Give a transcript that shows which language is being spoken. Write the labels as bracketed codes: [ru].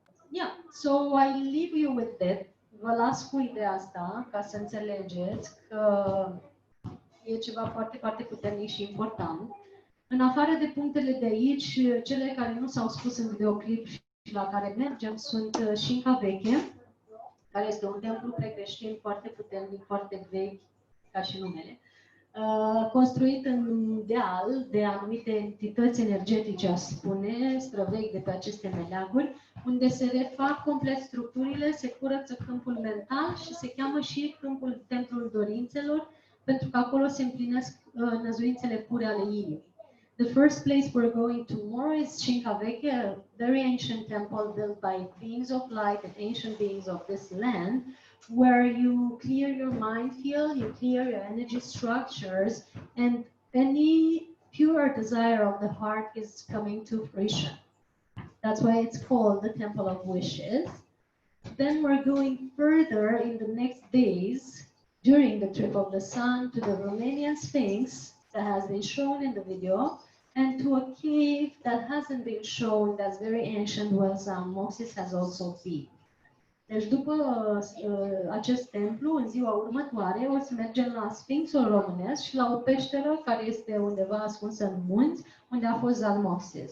[en] Yeah, so I leave you with that. [ro] Vă las cu ideea asta ca să înțelegeți că e ceva foarte, foarte puternic și important. În afară de punctele de aici, cele care nu s-au spus în videoclip și la care mergem sunt Șinca Veche, care este un templu precreștin foarte puternic, foarte vechi, ca și numele, construit în deal de anumite entități energetice, aș spune, străvechi de pe aceste meleaguri, unde se refac complet structurile, se curăță câmpul mental și se cheamă și câmpul templul dorințelor, pentru că acolo se împlinesc năzuințele pure ale inimii. [en] The first place we're going tomorrow is Cincavecchia, a very ancient temple built by beings of light and ancient beings of this land, where you clear your mind field, you clear your energy structures, and any pure desire of the heart is coming to fruition. That's why it's called the Temple of Wishes. Then we're going further in the next days, during the trip of the sun, to the Romanian Sphinx that has been shown in the video, and to a cave that hasn't been shown, that's very ancient, where Zalmoxe has also been. [ro] Deci după acest templu, în ziua următoare, o să mergem la Sfinxul Românesc și la o peșteră care este undeva ascunsă în munți, unde a fost Zalmoxe.